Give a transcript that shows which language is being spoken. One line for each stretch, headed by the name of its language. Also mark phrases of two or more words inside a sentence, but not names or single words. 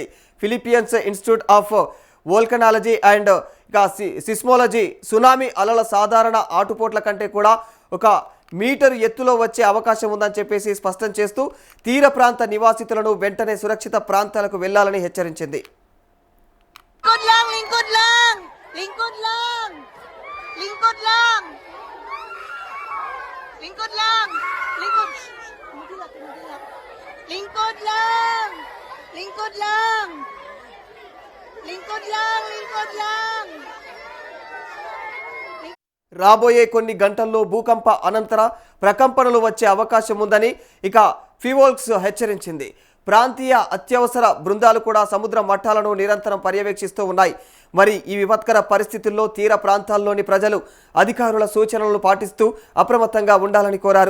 Telugu: ఫిలిప్పీన్స్ ఇన్స్టిట్యూట్ ఆఫ్ వోల్కనాలజీ అండ్ సిస్మోలజీ సునామీ అలల సాధారణ ఆటుపోట్ల కంటే కూడా 1 మీటరు ఎత్తులో వచ్చే అవకాశం ఉందని చెప్పేసి స్పష్టం చేస్తూ తీర ప్రాంత నివాసితులను వెంటనే సురక్షిత ప్రాంతాలకు వెళ్లాలని హెచ్చరించింది.
Filipino: Lingkod lang! Lingkod lang! Lingkod lang! Lingkod lang! Lingkod! Lingkod lang! Lingkod lang! Lingkod lang! Lingkod lang!
Telugu: రాబోయే కొన్ని గంటల్లో భూకంప అనంతర ప్రకంపనలు వచ్చే అవకాశం ఉందని ఇక ఫివోల్క్స్ హెచ్చరించింది. ప్రాంతీయ అత్యవసర బృందాలు కూడా సముద్ర మట్టాలను నిరంతరం పర్యవేక్షిస్తూ ఉన్నాయి. మరి ఈ విపత్కర పరిస్థితుల్లో తీర ప్రాంతాల్లోని ప్రజలు అధికారుల సూచనలను పాటిస్తూ అప్రమత్తంగా ఉండాలని కోరారు.